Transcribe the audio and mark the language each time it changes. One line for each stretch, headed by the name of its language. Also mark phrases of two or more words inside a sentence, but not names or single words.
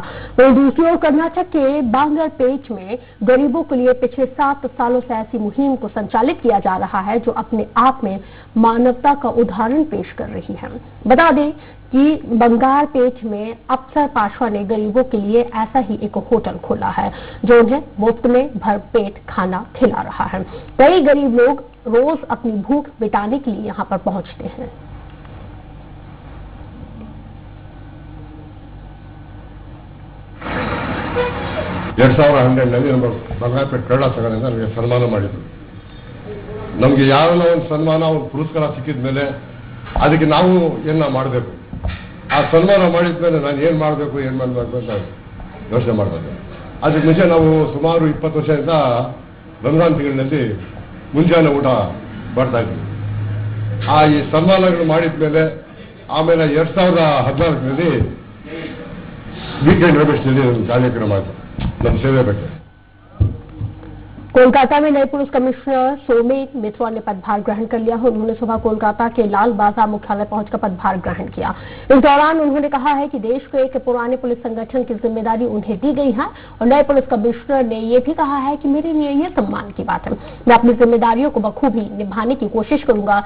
Hindi: वहीं दूसरी ओर कर्नाटक के बांगरपेट में गरीबों के लिए पिछले 7 सालों से ऐसी मुहिम को संचालित किया जा रहा है, जो अपने आप में मानवता का उदाहरण पेश कर रही है। बता दें कि बंगारपेट में अफसर पाशवा ने गरीबों के लिए ऐसा ही एक होटल खोला है, जो उन्हें मुफ्त में भरपेट खाना खिला रहा है। कई गरीब लोग रोज अपनी भूख मिटाने के लिए यहाँ पर पहुंचते हैं।
Kannada: ನಮ್ಮ ಬಂಗಾರಪೇಟೆ ಕನ್ನಡ ಸಂಘದಿಂದ ನಮಗೆ ಸನ್ಮಾನ ಮಾಡಿದ್ರು। ನಮಗೆ ಯಾರನ್ನ ಒಂದು ಸನ್ಮಾನ ಒಂದು ಪುರಸ್ಕಾರ ಸಿಕ್ಕಿದ ಮೇಲೆ ಅದಕ್ಕೆ ನಾವು ಏನ ಮಾಡಬೇಕು, ಆ ಸನ್ಮಾನ ಮಾಡಿದ ಮೇಲೆ ನಾನು ಏನು ಮಾಡಬೇಕು ಅಂತ ಯೋಚನೆ ಮಾಡಬೇಕು. ಅದಕ್ಕೆ ಮುಂಚೆ ನಾವು ಸುಮಾರು 20 ವರ್ಷದಿಂದ ರಂಜಾನ್ ತಿಂಗಳಿನಲ್ಲಿ ಮುಂಜಾನೆ ಊಟ ಬರ್ತಾ ಇದ್ವಿ. ಈ ಸನ್ಮಾನಗಳು ಮಾಡಿದ ಮೇಲೆ ಆಮೇಲೆ 2014ರಲ್ಲಿ ವೀಕೆಂಡ್ ರಮೇಶ್ನಲ್ಲಿ ಕಾರ್ಯಕ್ರಮ ಆಯಿತು ನಮ್ಮ ಸೇವೆ ಬಗ್ಗೆ.
Hindi: कोलकाता में नए पुलिस कमिश्नर सोमेन मित्रा ने पदभार ग्रहण कर लिया है। उन्होंने सुबह कोलकाता के लाल बाजार मुख्यालय पहुंचकर पदभार ग्रहण किया। इस दौरान उन्होंने कहा है कि देश के एक पुराने पुलिस संगठन की जिम्मेदारी उन्हें दी गई है और नए पुलिस कमिश्नर ने ये भी कहा है कि मेरे लिए ये सम्मान की बात है, मैं अपनी जिम्मेदारियों को बखूबी निभाने की कोशिश करूंगा।